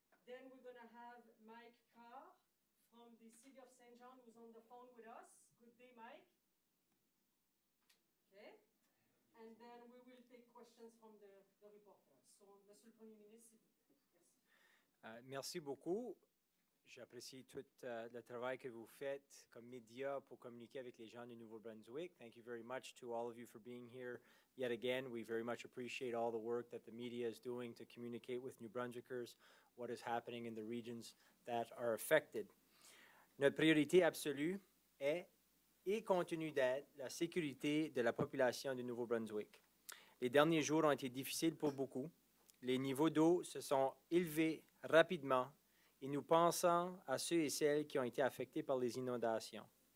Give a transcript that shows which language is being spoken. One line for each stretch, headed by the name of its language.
English: Then we're going to have Mike Carr from the City of St. John, who's on the phone with us. Good day, Mike. Okay. And then we will take questions from the reporters.
French: So, Monsieur le Premier ministre, s'il vous plaît. Merci beaucoup. J'apprécie tout le travail que vous faites comme média pour communiquer avec les gens du Nouveau-Brunswick.
English: Thank you very much to all of you for being here yet again. We very much appreciate all the work that the media is doing to communicate with New Brunswickers what is happening in the regions that are affected.
French: Notre priorité absolue est et continue d'être la sécurité de la population du Nouveau-Brunswick. Les derniers jours ont été difficiles pour beaucoup. Les niveaux d'eau se sont élevés rapidement et nous pensons à ceux et celles qui ont été affectés par les inondations.